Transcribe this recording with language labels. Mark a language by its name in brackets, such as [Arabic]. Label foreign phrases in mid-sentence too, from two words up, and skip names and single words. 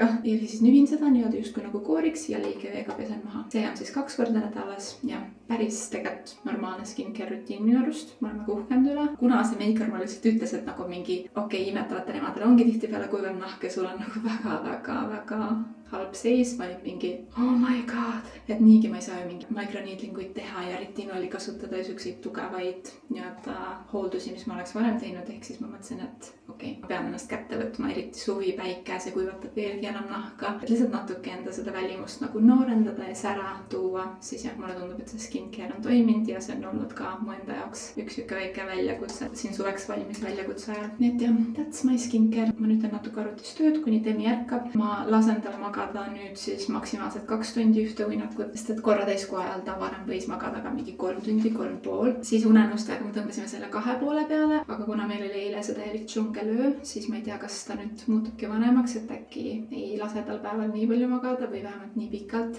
[Estonian] Ja siis nühin seda niimoodi justkui nagu kooriks ja liigeveega pesen maha. See on siis 2 korda nädalas ja päris tegelikult normaalne skincare rutiin minu arust. Ma olen nagu uhkenud üle. Kuna see meiker mulle lihtsalt ütles, et nagu mingi imetavatel emadel ongi tihtipeale kuivev nahk ja sul on nagu väga halb seis, ma olin mingi oh [English] my god, [Estonian] et niigi ma ei saa ju mingi microneedlinguid teha ja retinooli kasutada ja siukseid tugevaid nii-öelda hooldusi, mis ma oleks varem teinud, ehk siis ma mõtlesin, et ma pean ennast kätte võtma, eriti suvi, päike, see kuivatab veelgi enam nahka, et lihtsalt natuke enda seda välimust nagu noorendada ja sära tuua, siis jah, mulle tundub, et see skincare on toiminud ja see on olnud ka mu enda jaoks üks siuke väike väljakutse siin suveks valmis väljakutse ajal. Nii et jah, [English] that's my skincare. [Estonian] Ma nüüd teen natuke arvutis tööd, kuni Demi ärkab. Ma lasen tal magada nüüd siis maksimaalselt 2 tundi ühte uinakut, sest et korra täiskuu ajal ta varem võis magada ka mingi 3 tundi, 3,5. Siis unenustega me tõmbasime selle 2,5 peale, aga kuna meil oli eile see täielik džungelöö, siis ma ei tea, kas ta nüüd muutubki vanemaks, et äkki ei lase tal päeval nii palju magada või vähemalt nii pikalt.